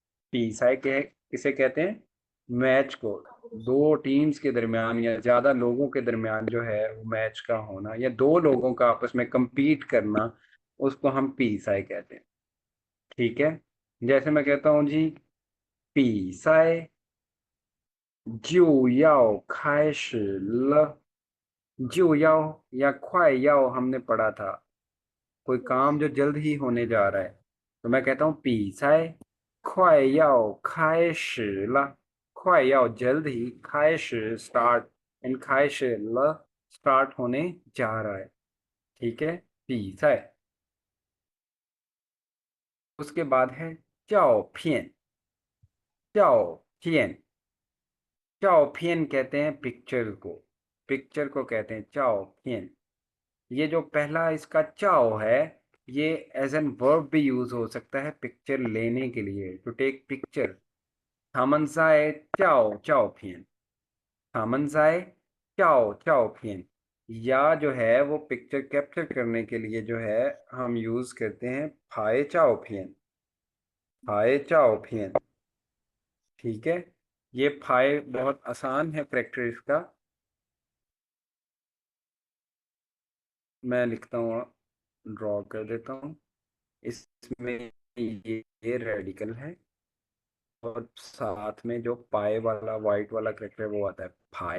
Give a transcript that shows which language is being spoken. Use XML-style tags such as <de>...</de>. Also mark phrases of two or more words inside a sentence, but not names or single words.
<hi>पीसाई किसे कहते हैं? मैच को, दो टीम्स के दरमियान या ज्यादा लोगों के दरमियान जो है वो मैच का होना, या दो लोगों का आपस में compete करना, उसको हम पीसाई कहते हैं। ठीक है। जैसे मैं कहता हूँ जी,</hi> <zh>比赛 就要开始了.</zh> <hi>就要या 快要 हमने पढ़ा था, कोई काम जो जल्द ही होने जा रहा है, तो मैं कहता हूँ</hi> <zh>比赛快要开始了.</zh> <hi>快要 जल्द ही, 开始 स्टार्ट, एंड 开始了 स्टार्ट होने जा रहा है. ठीक है, 比赛. उसके बाद है 照片. 照片. 照片 कहते हैं पिक्चर को, पिक्चर को कहते हैं 照片. ये जो पहला इसका चाओ है, ये</hi> <en>as a verb</en> <hi>भी यूज हो सकता है पिक्चर लेने के लिए,</hi> <en>to take picture.</en> <zh>他们在 चाओ 照片. 他们在 चाओ 照片.</zh> <hi>या जो है वो पिक्चर कैप्चर करने के लिए जो है हम यूज करते हैं</hi> <zh>拍照片. 拍照片.</zh> <hi>ठीक है. ये फाइ बहुत आसान है करेक्टर इसका. मैं लिखता हूँ, ड्रॉ कर देता हूँ. इसमें ये रेडिकल है, और साथ में जो पाए वाला वाइट वाला करेक्टर है वो आता है फाए.</hi>